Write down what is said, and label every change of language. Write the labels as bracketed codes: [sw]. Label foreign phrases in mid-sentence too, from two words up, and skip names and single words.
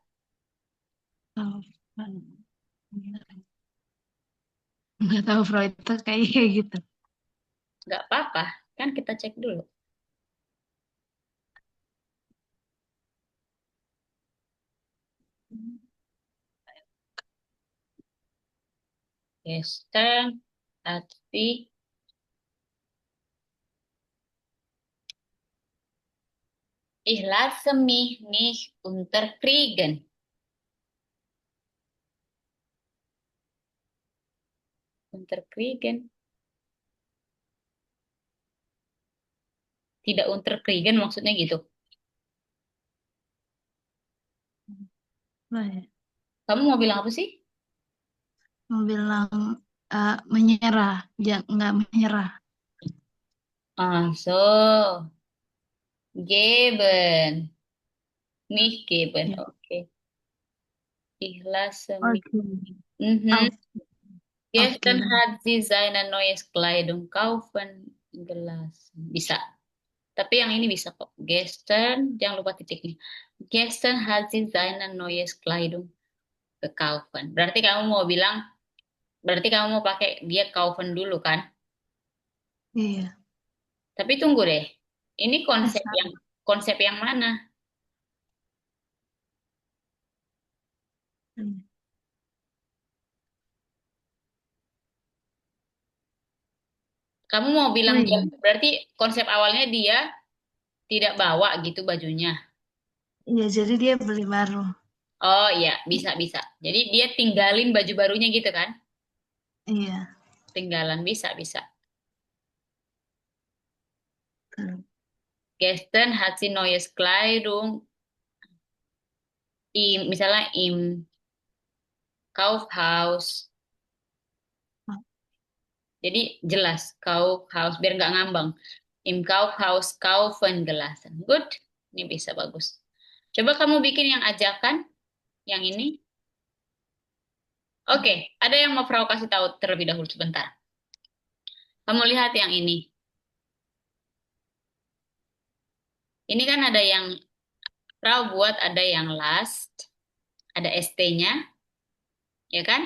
[id] Nggak tahu Freud itu kayak gitu. Nggak apa-apa. Kan kita cek dulu. [de] Gestern, tapi ich lasse mich nicht unterkriegen. Unterkriegen. [id] Tidak unterkriegen maksudnya gitu. Nah, ya. Kamu mau bilang apa sih? Mau bilang menyerah, jangan nggak menyerah. [de] Ah, so. Geben. Nicht geben. [id] Ya. Oke. [de] Ich lasse mich. [id] Oke. Mhm. Oh, oke [de] Gestern [id] deh. [de] hat sie seine neues Kleidung kaufen gelassen. [id] Bisa. Tapi yang ini bisa kok. Gestern, jangan lupa titiknya. [de] Gestern hat sie seine neues Kleidung. [id] ke kaufen. Berarti kamu mau pakai dia kaufen dulu kan? Iya. Tapi tunggu deh. Ini Salah. konsep yang mana? Hmm. Kamu mau Oh bilang dia iya. berarti konsep awalnya dia tidak bawa gitu bajunya. Iya, jadi dia beli baru. Oh iya, bisa bisa. Jadi dia tinggalin baju barunya gitu kan? Iya. Tinggalan bisa bisa. Hmm. [de] Gestern hat sie neues Kleidung misalnya im Kaufhaus. [id] Jadi jelas Kaufhaus biar nggak ngambang. [de] Im Kaufhaus kaufen gelasen. [id] Good. Ini bisa bagus. Coba kamu bikin yang ajakan, yang ini. Oke, ada yang mau provokasi tahu terlebih dahulu sebentar. Kamu lihat yang ini. Ini kan ada yang Frau buat, ada yang last, ada ST-nya, ya kan?